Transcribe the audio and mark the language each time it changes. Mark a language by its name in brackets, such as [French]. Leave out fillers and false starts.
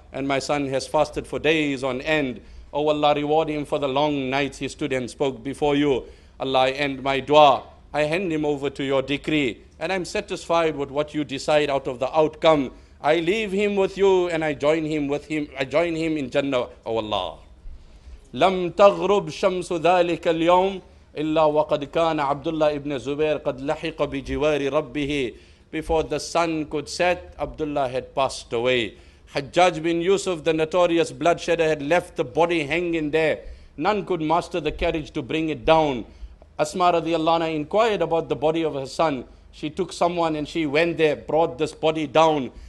[English] And my son has fasted for days on end. Oh Allah, reward him for the long nights he stood and spoke before you. Allah, I end my dua. I hand him over to your decree. And I'm satisfied with what you decide out of the outcome. I leave him with you and I join him with him. I join him in Jannah. Oh Allah. [Arabic] لم تغرب شمس ذلك اليوم إلا وقد كان عبد الله ibn Zubair قد لحق بجوار ربه. [English] Before the sun could set, Abdullah had passed away. Hajjaj bin Yusuf, the notorious bloodshedder, had left the body hanging there. None could master the carriage to bring it down. Asma radiallahu anha inquired about the body of her son. She took someone and she went there, brought this body down.